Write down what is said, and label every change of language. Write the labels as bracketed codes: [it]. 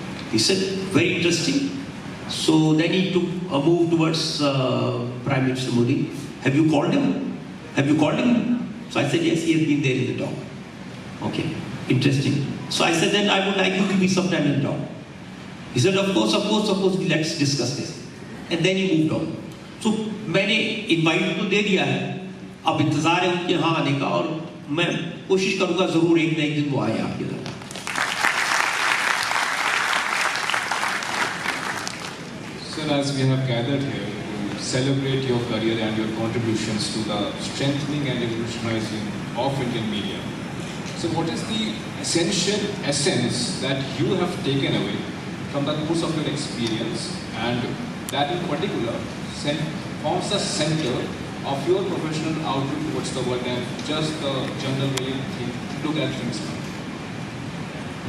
[en] He said, very interesting. So then he took a move towards Prime Minister Modi. Have you called him? Have you called him? So I said, yes, he has been there in the top. Okay, interesting. So I said, then I would like you to be sometime in the top. He said, of course, let's discuss this. And then he moved on. [hi] So मैंने invite तो दे दिया है, अब इंतजार है उनके यहाँ आने का, और मैं कोशिश करूँगा जरूर एक न एक दिन वो आए आपके घर। [en] Sir, as we have gathered here to celebrate your career and your contributions to the strengthening and evolutionizing of Indian media, so what is the essential essence that you have taken away from the course of your experience, and that in particular forms the center of your professional outlook towards the world and just the general way you look at things now?